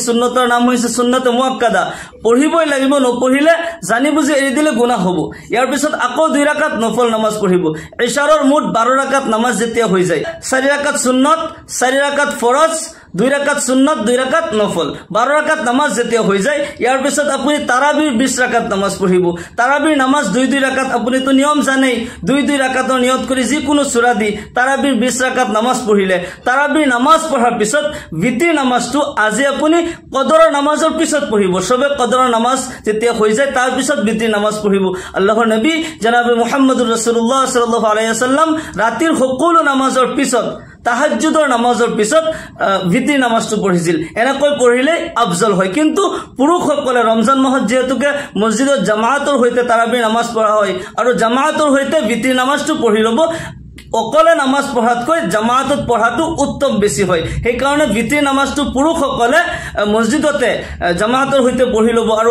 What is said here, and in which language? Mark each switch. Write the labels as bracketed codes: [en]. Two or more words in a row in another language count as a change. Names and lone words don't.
[as] সুন্নতৰ নাম হৈছে সুন্নতে মুআক্কাদা পঢ়িবই লাগিব নপঢ়িলে জানি বুজি এৰি দিলে গুনাহ হ'ব ইয়াৰ পিছত আকৌ 2 ৰাকাত নফল নামাজ পঢ়িব ইশাৰৰ মুঠ 12 ৰাকাত নামাজ যেতিয়া হৈ যায় 4 ৰাকাত সুন্নত 4 ৰাকাত ফৰজ 2 ৰাকাত সুন্নত 2 ৰাকাত নফল 12 ৰাকাত নামাজ যেতিয়া হৈ যায় ইয়াৰ পিছত আপুনি তাৰাবিৰ 20 ৰাকাত নামাজ পঢ়িব তাৰাবিৰ নামাজ 2 ৰাকাত আপুনি তো নিয়ম জানেই 2 ৰাকাতৰ নিয়ত কৰি যি কোনো সূৰা দি তাৰাবিৰ 20 ৰাকাত নামাজ পঢ়িলে তাৰাবিৰ নামাজ পঢ়াৰ পিছত বিতিৰ নামাজটো আজি আপুনি কদৰৰ নামাজৰ পিছত পঢ়িব সবে কদৰৰ নামাজ যেতিয়া হৈ যায় তাৰ পিছত বিতিৰ নামাজ পঢ়িব আল্লাহৰ নবী জনাব মুহাম্মদুৰ ৰাসূলুল্লাহ [ar] صلى الله عليه وسلم [as] ৰাতিৰ সকলো নামাজৰ পিছত তাহাজ্জুদৰ নামাজৰ পিছত বিতিৰ নামাজটো পঢ়িছিল এনেকৈ পঢ়িলে আফজল হয় কিন্তু পুৰুষসকলে ৰমজান মাহত যেহেতুকে মছজিদত জামাআতৰ হৈতে তাৰাবিৰ নামাজ পঢ়া হয় আৰু জামাআতৰ হৈতে বিতিৰ নামাজটো পঢ়ি ল'ব অকলে নামাজ পঢ়াতকৈ জামাআতত পঢ়াটো উত্তম বেছি হয় সেই কাৰণে বিতিৰ নামাজটো পুৰুষসকলে মছজিদতে জামাআতৰ হৈতে পঢ়ি ল'ব আৰু